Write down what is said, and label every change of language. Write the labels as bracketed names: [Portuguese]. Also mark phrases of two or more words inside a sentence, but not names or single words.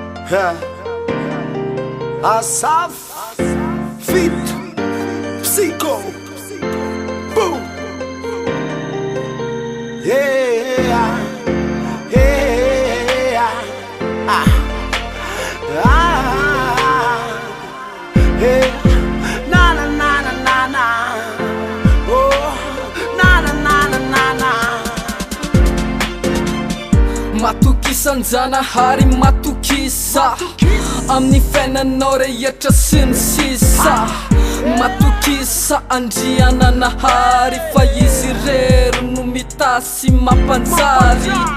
[English] Ha. Asaf Fit Psycho. Boom. Yeah. Yeah. Ah. Ah. Yeah. Na, na, na, na, na, na. Oh. Na, na, na, na, na, na. [Malagasy] Matoky isanjanahary, matoky isa. Amin'ny fiainanao rehetra sy ny sisa. Matoky isa andriana nahary, fa izy rery no mitasy mampanjary.